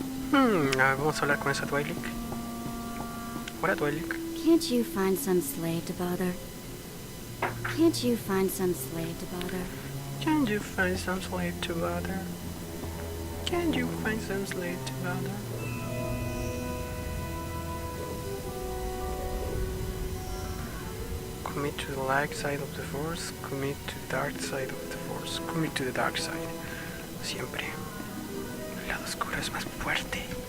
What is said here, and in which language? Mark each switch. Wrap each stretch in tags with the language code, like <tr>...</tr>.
<es>Vamos a hablar con esa Twilight. Hola, Twilight.</es> <en>Can't you find some slave to bother? Can't you find some slave to bother? Can you find some slave to bother? Can you find some slave to bother? Commit to the light side of the force, commit to the dark side of the force, commit to the dark side.</en> <es>Siempre. El lado oscuro es más fuerte.</es>